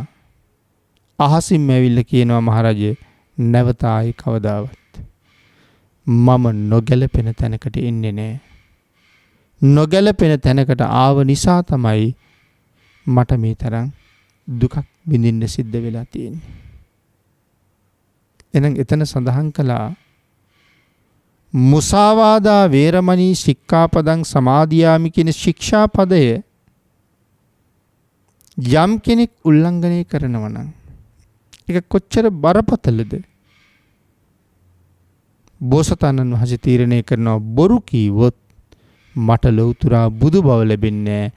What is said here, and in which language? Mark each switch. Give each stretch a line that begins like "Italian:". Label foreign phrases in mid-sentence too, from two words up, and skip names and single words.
Sinhala: අහසින්ම ඇවිල්ලා කියනවා මහරජා නැවත ආයි කවදාවත් මම නොගැලපෙන තැනකට එන්නේ නැහැ. නොගැලපෙන තැනකට ආව නිසා තමයි මට මේ තරම් දුකක් විඳින්න සිද්ධ වෙලා තියෙන්නේ. එහෙනම් එතන සඳහන් කළා
Pali: මුසාවාදා වේරමණී සික්ඛාපදං සමාදියාමි
Sinhala: කියන ශික්ෂාපදය යම් කෙනෙක් උල්ලංඝනය කරනවා නම් ඒක කොච්චර බරපතලද? බෝසතාණන් වහන්සේ තීරණය කරනවා බොරු කීවොත් මට ලෞතුරා බුදු බව ලැබෙන්නේ නැහැ.